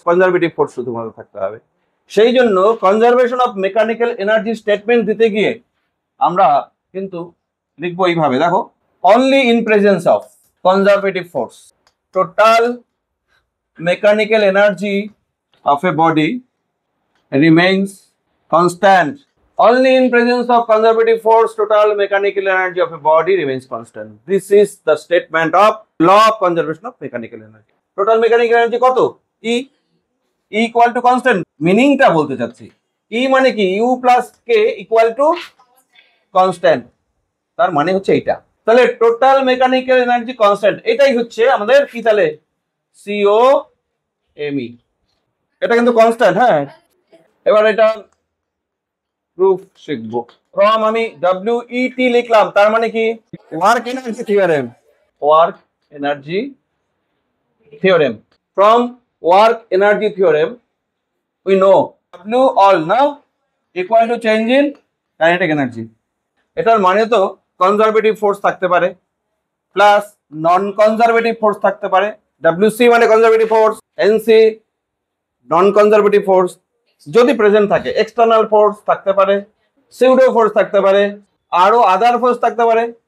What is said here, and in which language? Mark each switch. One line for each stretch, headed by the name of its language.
Bangla: Conservative force শুধুমাত্র থাকতে হবে। সেই জন্য conservation of mechanical energy statement দিতে গিয়ে আমরা কিন্তু লিখবো এইভাবে, দেখো,
English: Only in presence of conservative force total mechanical energy of a body remains constant. Only in presence of conservative force, total mechanical energy of a body remains constant. This is the statement of law of conservation of mechanical energy. Total mechanical energy কত? E equal to constant.
Bangla: মিনিংটা বলতে চাচ্ছি, E মানে কি?
English: U plus K equal to constant.
Bangla: তার মানে হচ্ছে এইটা। তাহলে টোটাল মেকানিক্যাল এনার্জি কনস্ট্যান্ট, এটাই হচ্ছে আমাদের কি? তাহলে COME, এটা কিন্তু কনস্ট্যান্ট। হ্যাঁ, এবার এটা প্রুফ শিখবো। ফ্রম আমি WET লিখলাম, তার মানে কি? Work energy theorem. Work energy theorem.
English: From work energy theorem we know W all now equal to change in kinetic energy.
Bangla: এটার মানে তো কনজারভেটিভ ফোর্স থাকতে পারে প্লাস নন কনজারভেটিভ ফোর্স থাকতে পারে। WC মানে কনজারভেটিভ ফোর্স, NC নন কনজারভেটিভ ফোর্স। যদি present থাকে এক্সটার্নাল ফোর্স থাকতে পারে, সিউডো ফোর্স থাকতে পারে, আরো আদার ফোর্স থাকতে পারে।